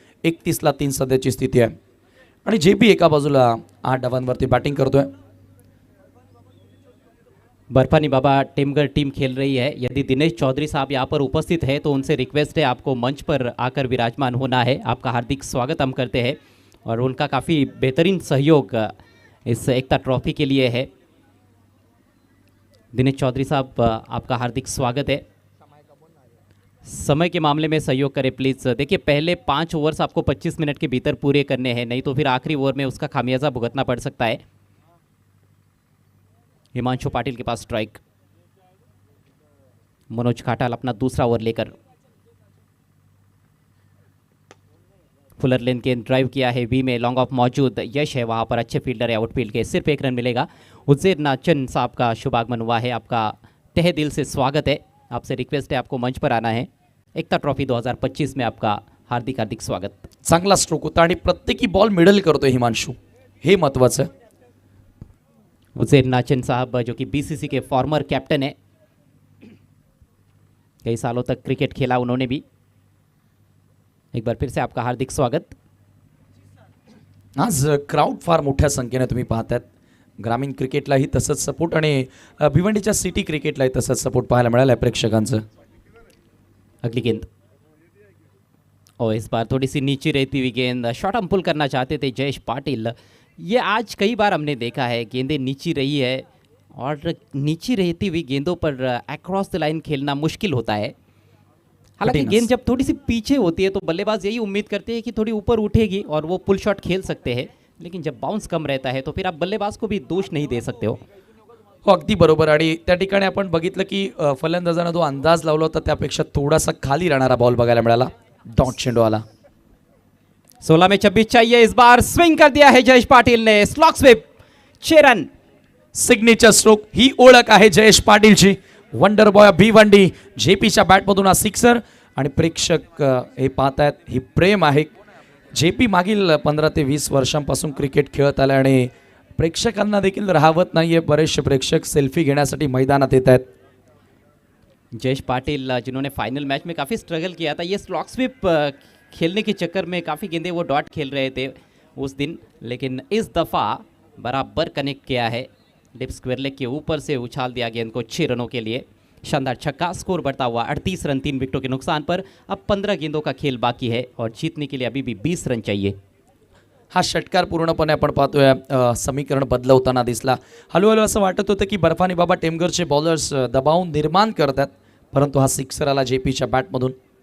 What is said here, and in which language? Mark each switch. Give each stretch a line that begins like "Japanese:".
Marathi: 31 ला 3 सध्याची स्थिती आहे आणि जे बी एका बाजूला 8 धावांवरती बॅटिंग करतोय.
Hindi: बर्फानी बाबा टेमगर टीम खेल रही है। यदि दिनेश चौधरी साहब यहाँ पर उपस्थित है तो उनसे रिक्वेस्ट है आपको मंच पर आकर विराजमान होना है। आपका हार्दिक स्वागत हम करते हैं और उनका काफ़ी बेहतरीन सहयोग इस एकता ट्रॉफी के लिए है। दिनेश चौधरी साहब आपका हार्दिक स्वागत है। समय के मामले में सहयोग करें प्लीज़। देखिए पहले 5 ओवर्स आपको 25 मिनट के भीतर पूरे करने हैं, नहीं तो फिर आखिरी ओवर में उसका खामियाजा भुगतना पड़ सकता है। हिमांशु पाटिल के पास स्ट्राइक। मनोज घाटाल अपना दूसरा ओवर लेकर फुलर लेन के ड्राइव किया है वी में, लॉन्ग ऑफ मौजूद, यश है वहां पर, अच्छे फील्डर है, आउटफील्ड के, सिर्फ 1 रन मिलेगा। उज्जैर नाचन साहब का शुभागमन हुआ है, आपका तहे दिल से स्वागत है। आपसे रिक्वेस्ट है आपको मंच पर आना है। एकता ट्रॉफी 2025 में आपका हार्दिक हार्दिक स्वागत।
Marathi: चांगला स्ट्रोक होता आणि प्रत्येकी बॉल मिडल करतोय हिमांशु, हे महत्त्वाचं आहे.
Hindi: उज्जैर नाचन साहब जो कि बीसीसी के फॉर्मर कैप्टन है, कई सालों तक क्रिकेट खेला उन्होंने भी। एक बार फिर से आपका हार्दिक स्वागत।
Marathi: आज क्राऊड फार मोठ्या संख्येने तुम्ही पाहतात. ग्रामीण क्रिकेटलाही तसंच सपोर्ट आणि भिवंडीच्या सिटी क्रिकेटलाही तसंच सपोर्ट पाहायला मिळाला प्रेक्षकांचं.
Hindi: अगली गेंद और इस बार थोड़ी सी नीचे रहती हुई गेंद, शॉर्ट हम पुल करना चाहते थे जयेश पाटिल। ये आज कई बार हमने देखा है गेंदें नीची रही है और नीची रहती हुई गेंदों पर अक्रॉस द लाइन खेलना मुश्किल होता है। हालांकि कठिन गेंद जब थोड़ी सी पीछे होती है तो बल्लेबाज यही उम्मीद करते हैं कि थोड़ी ऊपर उठेगी और वो पुल शॉट खेल सकते हैं, लेकिन जब बाउंस कम रहता है तो फिर आप बल्लेबाज को भी दोष नहीं दे सकते हो।
Marathi: हो अगदी बरोबर. आणि त्या ठिकाणी आपण बघितलं की फलंदाजानं जो अंदाज लावला होता त्यापेक्षा थोडासा खाली राहणारा बॉल बघायला मिळाला. डॉट चेंडू आला.
Hindi: 16 में 26 चाहिए, इस बार स्विंग कर दिया है जयेश पाटिल ने, slog sweep, 6 run.
Marathi: Signature stroke, ही ओळख आहे जयेश पाटीलची. वंडर बॉय भिवंडी, जेपीच्या बॅटमधून हा सिक्सर आणि प्रेक्षक हे पाहतायत, ही प्रेम आहे. जेपी मागील 15 ते 20 वर्षांपासून क्रिकेट खेळत आले आणि प्रेक्षकांना देखील राहवत नाहीये. बरेचसे प्रेक्षक सेल्फी घेण्यासाठी मैदानात येत आहेत.
Hindi: जयेश पाटिल जिन्होंने फाइनल मैच में काफ़ी स्ट्रगल किया था, ये स्लॉक स्विप खेलने के चक्कर में काफ़ी गेंदे वो डॉट खेल रहे थे उस दिन, लेकिन इस दफ़ा बराबर कनेक्ट किया है। लिप स्क्वायर लेग के ऊपर से उछाल दिया गेंद को 6 रनों के लिए। शानदार छक्का, स्कोर बढ़ता हुआ 38 रन 3 विकेटों के नुकसान पर। अब 15 गेंदों का खेल बाकी है और जीतने के लिए अभी भी 20 रन चाहिए।
Marathi: हा षटकार पूर्णपणे आपण पाहतोय समीकरण बदलवताना दिसला. हळूहळू असं वाटत होतं की बर्फानी बाबा टेमगरचे बॉलर्स दबाव निर्माण करतात, परंतु हा सिक्सर आला जेपीच्या बॅटमधून.